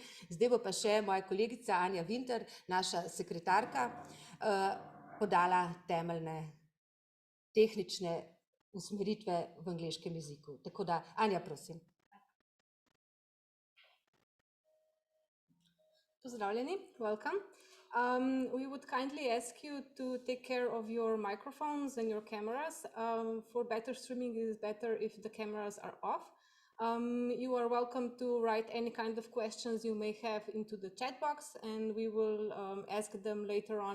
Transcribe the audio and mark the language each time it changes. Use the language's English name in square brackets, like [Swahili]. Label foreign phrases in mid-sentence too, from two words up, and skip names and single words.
[Slovenian] Zdaj bo pa še moja kolegica Anja Vinter, naša sekretarka, podala temeljne tehnične usmeritve v angleškem jeziku. Tako da, Anja, prosim. Pozdravljeni, [English] welcome. We would kindly ask you to take care of your microphones and your cameras. For better streaming, it is better if the cameras are off. You are welcome to write any kind of questions you may have into the chat box, and we will ask them later on.